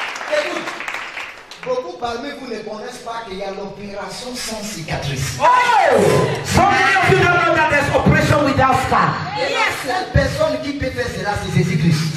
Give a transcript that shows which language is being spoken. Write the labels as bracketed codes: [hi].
[fr] Écoute, beaucoup parmi vous ne connaissent pas qu'il y a l'opération sans cicatrice. Oh! [en] So many of you don't know that there's operation without scar. [fr] Et la seule personne qui peut faire cela, c'est Jésus-Christ.